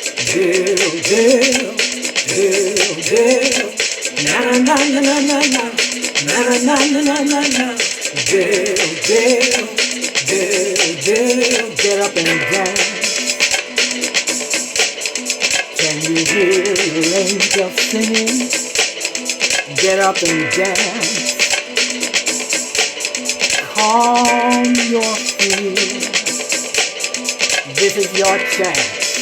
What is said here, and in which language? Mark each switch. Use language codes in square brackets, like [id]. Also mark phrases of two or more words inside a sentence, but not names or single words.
[en] Deal, deal, deal, deal. Na na na na na na na. Na na na na na na na. [es] Dale, Dale, Dale, Dale, [en] get up and dance. Can you hear the angels singing? Get up and dance. Calm your fear. This is your chance.